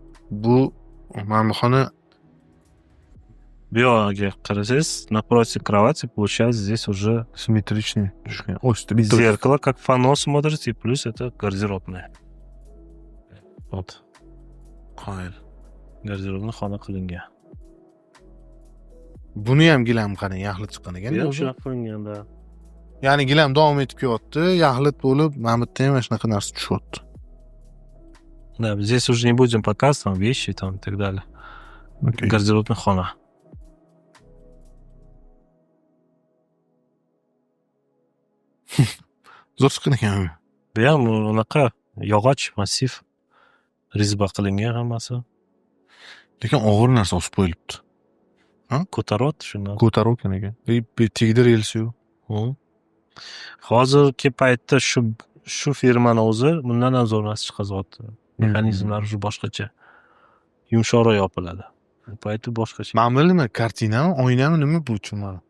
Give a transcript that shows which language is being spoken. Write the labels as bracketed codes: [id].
[uz] Bu mana bu xona Bu yoqqa qarasangiz, [ru] напротив кровати получается здесь уже симметричный. Ой, зеркало, как фано смотрите, и плюс это гардеробная. Вот. [uz] Qoyil. Garderobni xona qilingan. Buni ham gilam qani yaxlit chiqqan ekan. Yo'q, shunaqa qilinganda. Ya'ni gilam davom etib kelyapti, yaxlit bo'lib, mana bu yerda ham mana shunaqa narsa tushyapti. [ru] Да, здесь уже не будем показывать там вещи там и так далее. [uz] Гардеробная xona. Zo'r chiqqan ekan. Bu ham unaqa yog'och massiv rezba qilingan hammasi. Lekin og'ir narsa osib qo'yilibdi. Ko'taryapti shundan. Ko'tarib ekan ekan. Tagida relsi yo'q. Hozirgi paytda shu firmani o'zi bundan ham zo'r narsa chiqazyapti. Mexanizmlari уже boshqacha. Yumshoqroq yopiladi. Bu payti boshqacha. Mana bu nima? Kartinami, oynami nima bu tushunmadim.